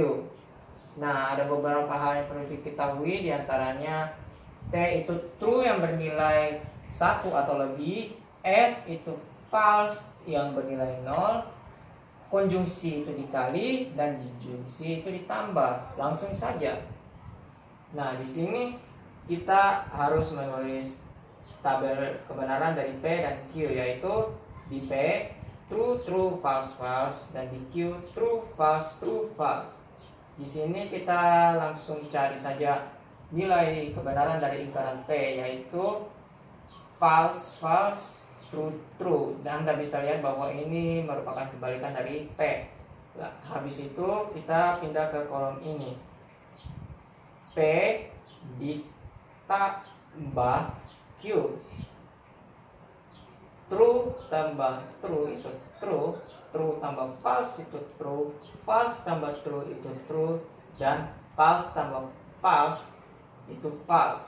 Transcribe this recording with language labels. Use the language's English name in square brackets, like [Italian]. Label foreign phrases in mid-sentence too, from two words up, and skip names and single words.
[Indonesian] Nah, ada beberapa hal yang perlu diketahui, diantaranya T itu true yang bernilai 1 atau lebih, F itu false yang bernilai 0, konjungsi itu dikali dan disjungsi itu ditambah. Langsung saja. Nah, di sini kita harus menulis tabel kebenaran dari P dan Q, yaitu di P [English] true true false false [Indonesian] dan di Q [English] true false true false. [Indonesian] Di sini kita langsung cari saja nilai kebenaran dari ingkaran P, yaitu [English] false false true true, [Indonesian] dan Anda bisa lihat bahwa ini merupakan kebalikan dari P. Nah, habis itu kita pindah ke kolom ini. P ditambah Q, true tambah true itu true, true tambah false itu true, false tambah true itu true, dan false tambah false itu false.